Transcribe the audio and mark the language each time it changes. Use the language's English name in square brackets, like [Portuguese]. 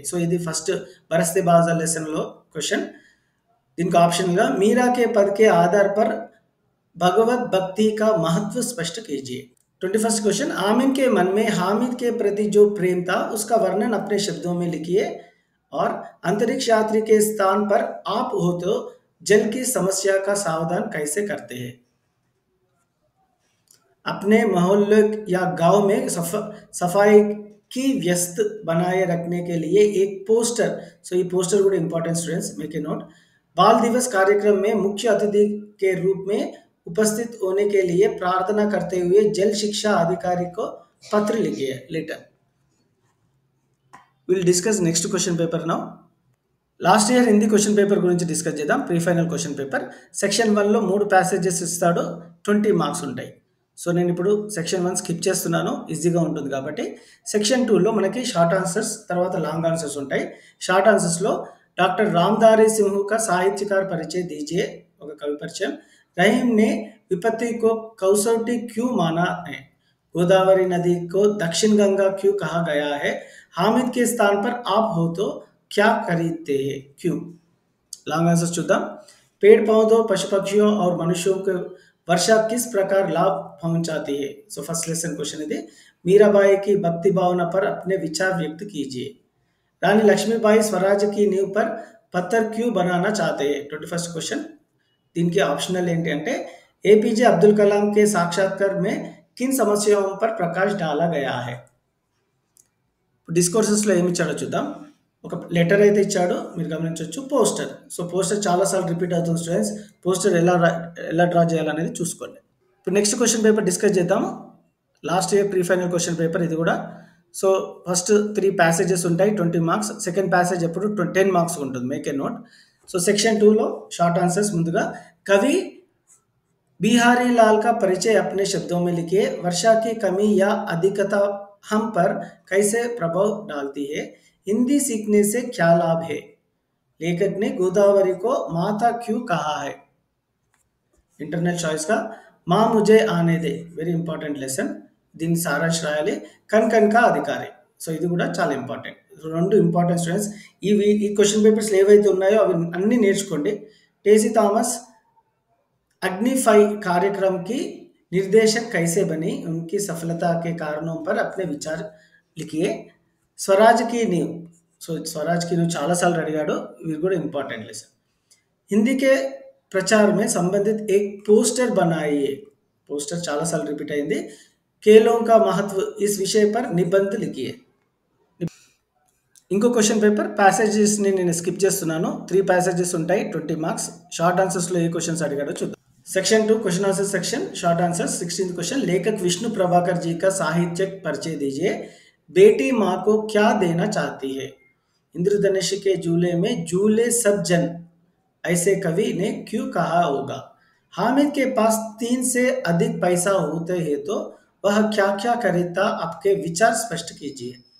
[Telugu] So ఇది first బరస్తే బాజా lesson లో question. దీనికి ఆప్షన్ గా [Hindi] मीरा के पद के आधार पर भगवत भक्ति का महत्व स्पष्ट कीजिए. 21st क्वेश्चन, आमिन के मन में हामिद के प्रति जो प्रेम था उसका वर्णन अपने शब्दों में लिखिए. और अंतरिक्ष यात्री के स्थान पर आप हो तो जल की समस्या का सावधान कैसे करते हैं. अपने मोहल्ले या गांव में सफाई की व्यस्त बनाए रखने के लिए एक पोस्टर. सो ये poster good important students, [English] Make a note. [Hindi] बाल दिवस कार्यक्रम में मुख्य अतिथि के रूप में उपस्थित होने के लिए प्रार्थना करते हुए जल शिक्षा अधिकारी को पत्र लिखिए. [English] Letter. We'll discuss next question paper now. [Telugu] Last year Hindi question paper గురించి డిస్కస్ చేద్దాం. Pre final question paper section 1లో 3 passages ఇస్తాడు, 20 మార్క్స్ ఉంటాయి. సో నేను ఇప్పుడు సెక్షన్ 1 స్కిప్ చేస్తున్నాను, ఈజీగా ఉంటుంది కాబట్టి. సెక్షన్ 2లో మనకి షార్ట్ ఆన్సర్స్ తర్వాత లాంగ్ ఆన్సర్స్ ఉంటాయి. [Hindi] షార్ట్ ఆన్సర్స్లో డాక్టర్ रामधारी सिंह का साहित्यकार परिचय दीजिए, [Telugu] ఒక కవి పరిచయం. [Hindi] रहीम ने विपत्ति को कसौटी क्यों माना है. गोदावरी नदी को दक्षिण गंगा क्यों कहा गया है. हामिद के स्थान पर आप हो तो क्या खरीदते हैं, क्यों. [Telugu] Long answer चुद्दाम. [Hindi] पेड़ पौधों पशु पक्षियों और मनुष्यों को वर्षा किस प्रकार लाभ पहुंचाती है. [Telugu] So first lesson question इधे. [Hindi] Mirabai की भक्ति भावना पर अपने विचार व्यक्त कीजिए. रानी लक्ष्मीबाई स्वराज की नींव पर पत्थर क्यों बनाना चाहते हैं. 21st question. [Telugu] దీనికి ఆప్షనల్ ఏంటి అంటే [Hindi] ఏపీజే అబ్దుల్ కలాం के साक्षात्कार में किन समस्याओं पर प्रकाश डाला गया है. [Telugu] డిస్కోర్సెస్లో ఏమి ఇచ్చాడో చూద్దాం. ఒక లెటర్ అయితే ఇచ్చాడు, మీరు గమనించవచ్చు. పోస్టర్. సో పోస్టర్ చాలాసార్లు రిపీట్ అవుతుంది స్టూడెంట్స్. పోస్టర్ ఎలా డ్రా చేయాలనేది చూసుకోండి. ఇప్పుడు నెక్స్ట్ క్వశ్చన్ పేపర్ డిస్కస్ చేద్దాము. Last year pre final question paper ఇది కూడా. సో ఫస్ట్ 3 ప్యాసేజెస్ ఉంటాయి, 20 మార్క్స్. సెకండ్ ప్యాసేజ్ ఎప్పుడు 10 మార్క్స్ ఉంటుంది, [English] Make a note. [Telugu] So section 2లో షార్ట్ ఆన్సర్స్. [Hindi] ముందుగా కవి बिहारी लाल का परिचय अपने शब्दों में लिखिए. वर्षा की कमी या अधिकता हम पर कैसे प्रभाव डालती है. हिंदी सीखने से क्या लाभ है. लेखक ने गोदावरी को माता क्यों कहा है. इंटरनल चॉइस का माँ मुझे आने दे, [English] Very important lesson. [Telugu] దీన్ని సారాంశ రాయాలి. కన్ కన్ కా అధికారి. సో ఇది కూడా చాలా ఇంపార్టెంట్. రెండు ఇంపార్టెంట్ స్టూడెంట్స్. ఈ క్వశ్చన్ పేపర్స్ ఏవైతే ఉన్నాయో అవి అన్నీ నేర్చుకోండి. [Hindi] టేసీ థామస్ अग्निफाई कार्यक्रम की निर्देशक कैसे बनी, उनकी सफलता के कारणों पर अपने विचार लिखिए. स्वराज की नींव. [Telugu] సో స్వరాజ్ కి చాలా సార్లు అడిగాడు, ఇది కూడా ఇంపార్టెంట్ లెసన్. [Hindi] हिंदी के प्रचार में संबंधित एक पोस्टर बनाइए. [Telugu] पोस्टर చాలా సార్లు రిపీట్ అయింది. [Hindi] खेलों का महत्व इस विषय पर निबंध लिखिए. [Telugu] ఇంకో క్వశ్చన్ పేపర్ ప్యాసేజెస్ని నేను స్కిప్ చేస్తున్నాను. 3 ప్యాసేజెస్ ఉంటాయి, 20 మార్క్స్. షార్ట్ ఆన్సర్స్లో ఏ క్వశ్చన్స్ అడిగాడో చూద్దాం. [Hindi] Section 2 question answer section. Short answer. 16th question, लेखक विष्णु प्रभाकर जी का साहित्यिक परिचय दीजिए. बेटी माँ को क्या देना चाहती है. इंद्रधनुष के झूले में झूले सब जन, ऐसे कवि ने क्यों कहा होगा. हामिद के पास 3 से अधिक पैसा होते हैं तो वह क्या क्या खरीदता, आपके विचार स्पष्ट कीजिए.